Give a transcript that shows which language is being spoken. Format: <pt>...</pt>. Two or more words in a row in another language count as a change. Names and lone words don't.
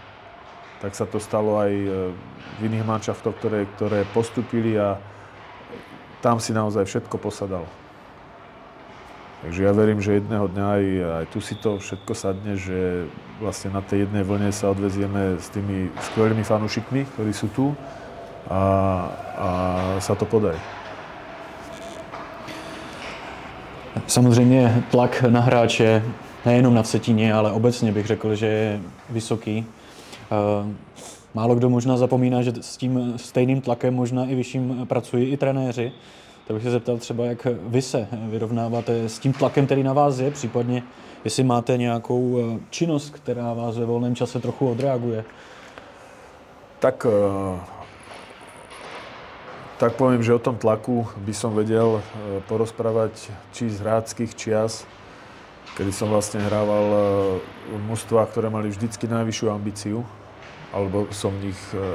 <sk>Tak sa to stalo aj v iných manšaftoch, ktoré postúpili a tam si naozaj všetko posadalo. Takže ja verím, že jedného dňa aj tu si to všetko sadne, že vlastne na tej jednej vlne sa odvezieme s tými skvelými fanúšikmi, ktorí sú tu a sa to podarí.</sk> <cs>Samozřejmě tlak na hráče, nejenom na Vsetíně, ale obecně bych řekl, že je vysoký. Málo kdo možná zapomíná, že s tím stejným tlakem, možná i vyšším, pracují i trenéři. Tak bych se zeptal třeba, jak vy se vyrovnáváte s tím tlakem, který na vás je, případně jestli máte nějakou činnost, která vás ve volném čase trochu odreaguje.</cs> <sk>Tak poviem, že o tom tlaku by som vedel porozprávať či z hráčskych čias, kedy som vlastne hrával v mužstvách, ktoré mali vždycky najvyššiu ambíciu, alebo som v nich</sk>